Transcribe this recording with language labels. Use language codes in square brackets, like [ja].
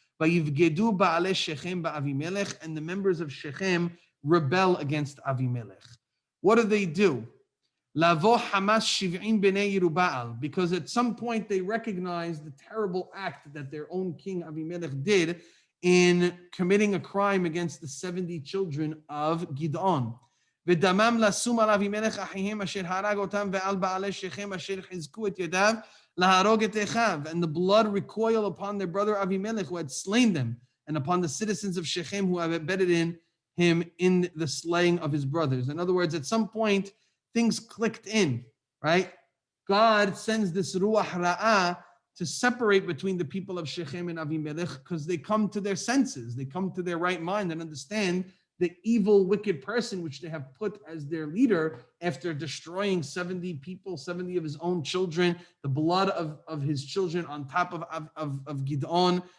[he] Vayivgedu ba'alei Shechem ba'Avimelech, [en] and the members of Shechem rebel against Abimelech. What do? [he] Lavo Hamas Shiv'im b'nei Yeruba'al, [en] because at some point they recognized the terrible act that their own king Abimelech did in committing a crime against the 70 children of Gid'on. [he] ודמם לשום על אבימלך אחיהם אשר הרג אותם ועל בעלי שכם אשר חזקו את ידיו להרוג את אחיו. [en] And the blood recoil upon their brother Abimelech who had slain them, and upon the citizens of Shechem who have abetted in him in the slaying of his brothers. In other words, at some point, things clicked in, right? God sends this ruach ra'ah to separate between the people of Shechem and Abimelech because they come to their senses, they come to their right mind and understand the evil, wicked person which they have put as their leader after destroying 70 people, 70 of his own children, the blood of his children on top of Gid'on.